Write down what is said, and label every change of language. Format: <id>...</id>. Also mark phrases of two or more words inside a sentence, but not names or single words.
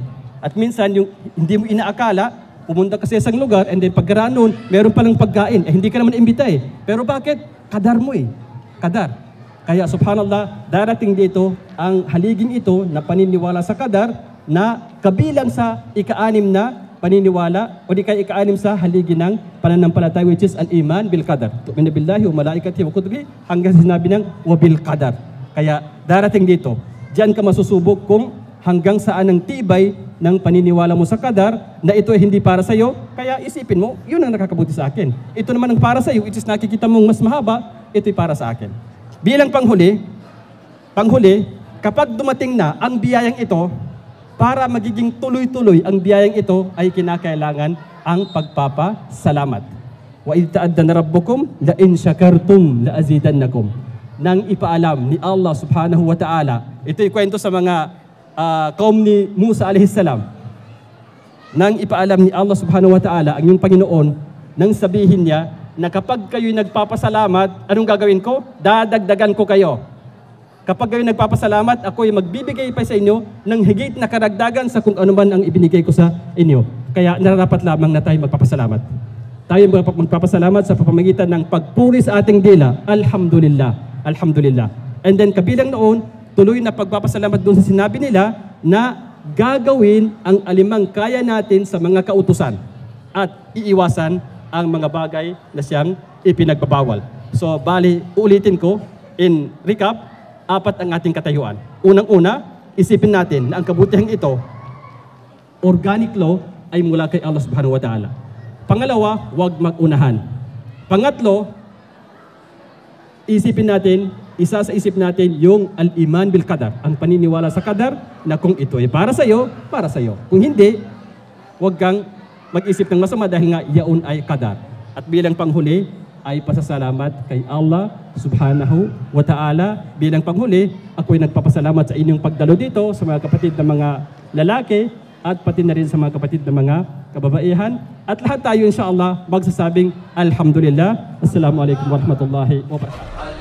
<tl>At minsan, yung hindi mo inaakala, pumunta ka sa isang lugar,</tl> <en>and then</en> <tl>pagkaraan nun, meron palang pagkain. Eh, hindi ka naman imbita eh. Pero bakit? Kadar mo eh. Kadar. Kaya subhanallah, darating dito ang haliging ito na paniniwala sa kadar na kabilang sa ika-anim na paniniwala o di kaya ika-anim sa haligi ng pananampalataya,</tl> <en>which is</en> <ar>الإيمان بالقدر. تؤمن بالله وملائكته وكتبه</ar> <tl>hanggang sinabi ng</tl> <ar>وبالقدر.</ar> <tl>Kaya darating dito, diyan ka masusubok kung hanggang saan ang tibay ng paniniwala mo sa qadar na ito ay hindi para sa iyo. Kaya isipin mo, yun ang nakakabuti sa akin. Ito naman ang para sa iyo, which is nakikita mong mas mahaba, ito'y para sa akin. Bilang panghuli, kapag dumating na ang biyayang ito, para magiging tuloy-tuloy ang biyayang ito ay kinakailangan ang pagpapasalamat.</tl> <ar>وإذ تأذن ربكم لئن شكرتم لأزيدنكم.</ar> <tl>Nang ipaalam ni Allah</tl> <ar>سبحانه وتعالى,</ar> <tl>ito'y kwento sa mga kaum ni Musa</tl> <ar>عليه السلام.</ar> <tl>Nang ipaalam ni Allah</tl> <ar>سبحانه وتعالى</ar> <tl>ang iyong Panginoon, nang sabihin niya na kapag kayo'y nagpapasalamat, anong gagawin ko? Dadagdagan ko kayo. Kapag kayo nagpapasalamat, ako'y magbibigay pa sa inyo ng higit na karagdagan sa kung ano man ang ibinigay ko sa inyo. Kaya nararapat lamang na tayo magpapasalamat. Tayo magpapasalamat sa pamamagitan ng pagpuri sa ating dila.</tl> <ar>الحمد لله. الحمد لله.</ar> <en>And then</en> <tl>kabilang noon, tuloy na pagpapasalamat doon sa sinabi nila na gagawin ang alimang kaya natin sa mga kautusan at iiwasan ang mga bagay na siyang ipinagbabawal. So, bali, uulitin ko,</tl> <en>in recap,</en> <tl>4 ang ating katayuan. Unang-una, isipin natin na ang kabutihang ito,</tl> <en>organic law,</en> <tl>ay mula kay Allah</tl> <ar>سبحانه وتعالى.</ar> <tl>Pangalawa, huwag mag-unahan. Pangatlo, isipin natin, isa sa isip natin yung</tl> <ar>الإيمان بالقدر,</ar> <tl>ang paniniwala sa qadar na kung ito ay para sa iyo, para sa iyo. Kung hindi, huwag kang mag-isip ng masama dahil nga yaon ay qadar. At bilang panghuli, ay pasasalamat kay Allah</tl> <ar>سبحانه وتعالى.</ar> <tl>Bilang panghuli, ako'y nagpapasalamat sa inyong pagdalo dito sa mga kapatid na mga lalaki at pati na rin sa mga kapatid na mga kababaihan. At lahat tayo insyaAllah magsasabing Alhamdulillah.</tl> <ar>السلام عليكم ورحمة الله وبركاته.</ar>